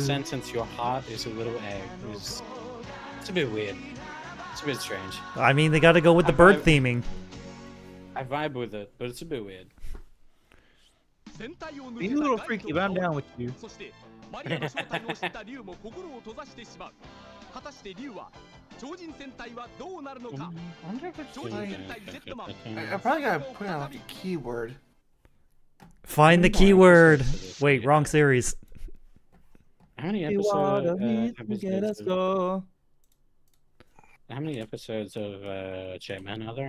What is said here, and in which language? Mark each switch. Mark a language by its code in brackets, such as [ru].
[en] sentence "your heart is a little egg" is it's a bit weird. It's a bit strange. I mean, they gotta go with the bird theming. I vibe with it, but it's a bit weird. He's a little freaky, but I'm down with you. [ja] そしてマリアの正体を知ったリュウも心を閉ざしてしまう。果たしてリュウは超人戦隊はどうなるのか。 [en] I wonder if it's [ja] 超人 [en] like, [ja] 戦隊ジェットマン。 [en] I probably gotta put in like a keyword. Find the keyword. Wait, wrong series. How many You are the episodes? heat to get us go. How many episodes of Jetman are there?